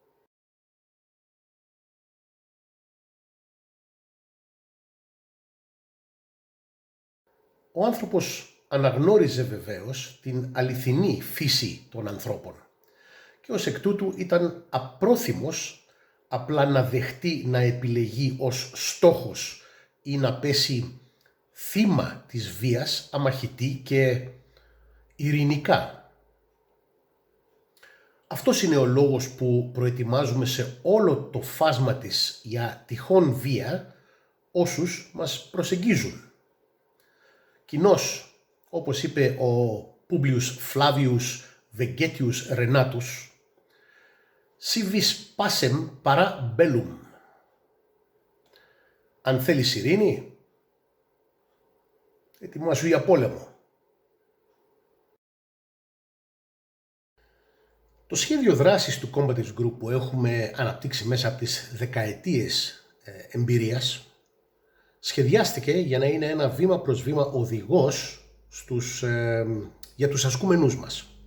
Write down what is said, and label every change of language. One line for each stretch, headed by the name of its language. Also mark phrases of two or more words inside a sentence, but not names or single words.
Greek: Ο άνθρωπος αναγνώριζε βεβαίως την αληθινή φύση των ανθρώπων και ως εκ τούτου ήταν απρόθυμος απλά να δεχτεί να επιλεγεί ως στόχος ή να πέσει θύμα της βίας αμαχητή και ειρηνικά. Αυτός είναι ο λόγος που προετοιμάζουμε σε όλο το φάσμα της για τυχόν βία όσους μας προσεγγίζουν. Κοινώς, όπως είπε ο Publius Flavius Vegetius Renatus,
Latin: «Si vis pacem para bellum».
Greek: Αν θέλεις ειρήνη, ετοιμάσου για πόλεμο. Το σχέδιο δράσης του Combative Group που έχουμε αναπτύξει μέσα από τις δεκαετίες εμπειρίας σχεδιάστηκε για να είναι ένα βήμα προς βήμα οδηγός για τους ασκούμενούς μας.